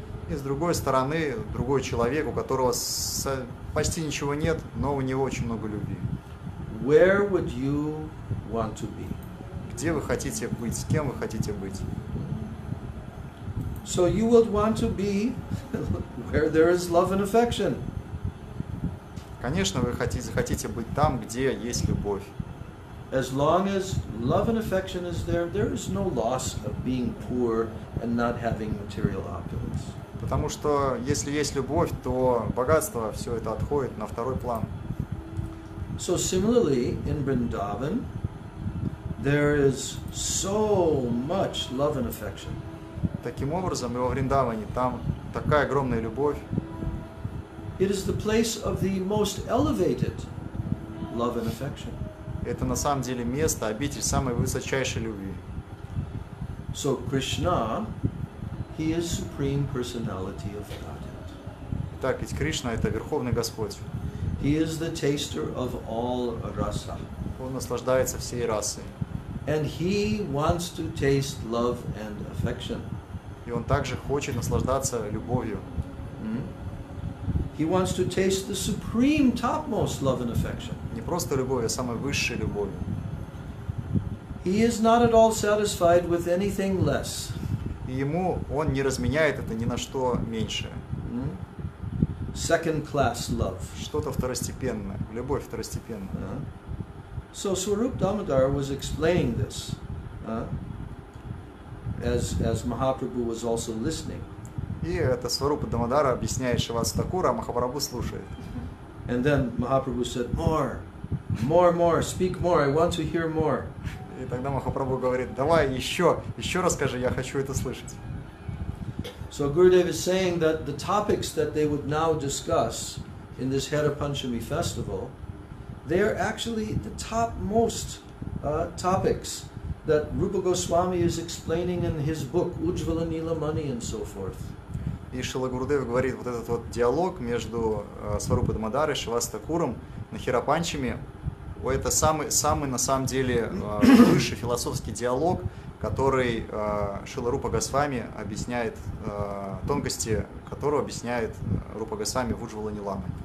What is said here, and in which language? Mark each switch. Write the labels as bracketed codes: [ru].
[ru] И с другой стороны, другой человек, у которого почти ничего нет, но у него очень много любви. [en] Where would you want to be? [ru] Где вы хотите быть? С кем вы хотите быть? [en] So you would want to be where there is love and affection. [ru] Конечно, вы захотите быть там, где есть любовь. [en] As long as love and affection is there, there is no loss of being poor and not having material opulence. [ru] Потому что если есть любовь, то богатство, все это отходит на второй план. [en] So similarly, in Vrindavan, there is so much love and affection. [ru] Таким образом, и во Вриндаване там такая огромная любовь. [en] It is the place of the most elevated love and affection. [ru] Это на самом деле место, обитель самой высочайшей любви. [en] So Krishna, he is supreme personality of Godhead. [ru] Итак, ведь Кришна это Верховный Господь. [en] He is the taster of all rasa. [ru] Он наслаждается всей расой. [en] And he wants to taste love and affection. [ru] И он также хочет наслаждаться любовью. [en] He wants to taste the supreme topmost love and affection. [ru] Не просто любовь, а самой высшей любовью. [en] He is not at all satisfied with anything less. [ru] И ему он не разменяет это ни на что меньшее. [en] Second class love. [ru] Что-то второстепенное, любовь второстепенная. [en] So Swarup Damodar was explaining this as Mahaprabhu was also listening. [ru] И это Сварупа Дамодара объясняет Шриваса Thakura, а Махапрабху слушает. [en] And then Mahaprabhu said, more, speak more, I want to hear more. [ru] И тогда Махапрабху говорит, давай еще расскажи, я хочу это слышать. [en] So Gurudev is saying that the topics that they would now discuss in this Hari-Panchami festival, they are actually the topmost topics that Rupa Goswami is explaining in his book, Ujjvala Nilamani and so forth. [ru] И Шрила Гурудев говорит, вот этот вот диалог между Сварупой Дамодарой и Шривасой Thakуром на Hari-Panchami, это самый на самом деле высший философский диалог, который Шрила Рупа Госвами объясняет, тонкости которого объясняет Рупа Госвами в Уджвала Ниламе.